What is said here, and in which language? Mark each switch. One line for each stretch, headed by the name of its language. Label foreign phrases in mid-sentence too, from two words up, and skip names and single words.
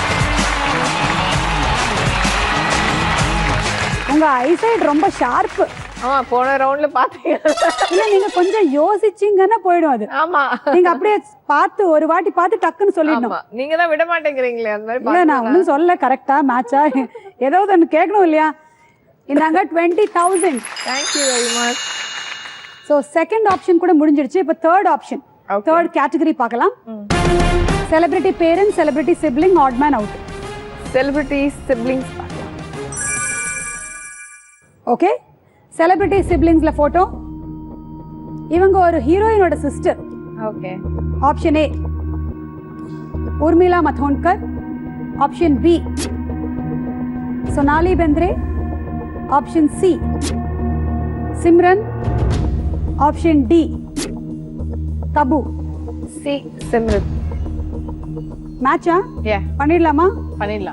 Tamil: உங்க ஐசைட் ரொம்ப ஷார்ப். ஆமா போன ரவுண்ட்ல பாத்தீங்க. இல்ல நீங்க கொஞ்சம் யோசிச்சீங்கன்னா போயிடும் அது. ஆமா நீங்க அப்படியே பார்த்து ஒரு வாட்டி பார்த்து டக்குன்னு சொல்லிடணும். ஆமா நீங்க தான் விட மாட்டேங்கிறீங்களே அந்த மாதிரி. இல்ல நான் ஒன்னும் சொல்ல, கரெக்டா மேட்சா ஏதாவது ஒன்று கேட்கணும் இல்லையா? இந்தாங்க 20,000.
English: Thank you very much. So second option
Tamil: கூட முடிஞ்சிடுச்சு.
English: இப்போ third option, third category பார்க்கலாம். celebrity parent, celebrity sibling, odd man out. celebrity siblings பார்க்கலாம். okay, celebrity siblings-la photo.
Tamil: இவங்க ஒரு
English: heroine-oda sister.
Tamil: ஓகே.
English: Option A Urmila Matondkar, option B Sonali Bendre, option C Simran, option D Tabu.
Tamil: சி சிம்ரன். மேட்சா? யா பண்ணிடலாமா? பண்ணிடலாம்.